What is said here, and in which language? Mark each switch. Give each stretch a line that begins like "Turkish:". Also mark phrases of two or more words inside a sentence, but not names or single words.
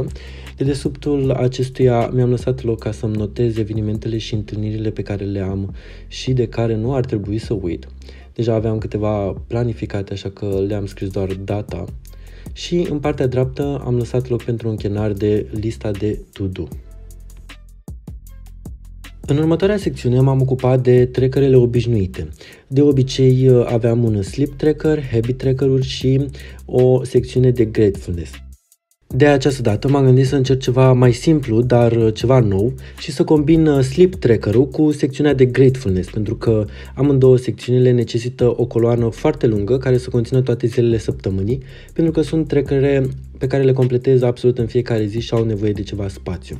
Romanian: De dedesubtul acestuia mi-am lăsat loc ca să-mi notez evenimentele și întâlnirile pe care le am și de care nu ar trebui să uit. Deja aveam câteva planificate, așa că le-am scris doar data. Și în partea dreaptă am lăsat loc pentru un chenar de lista de to-do. În următoarea secțiune m-am ocupat de trackerele obișnuite. De obicei aveam un
English: sleep tracker, habit tracker-uri
Romanian: și o secțiune de gratefulness. De această dată m-am gândit să încerc ceva mai simplu, dar ceva nou și să combin
English: sleep tracker-ul
Romanian: cu secțiunea de gratefulness, pentru că amândouă secțiunile necesită o coloană foarte lungă care să conțină toate zilele săptămânii, pentru că sunt trackere pe care le completez absolut în fiecare zi și au nevoie de ceva spațiu.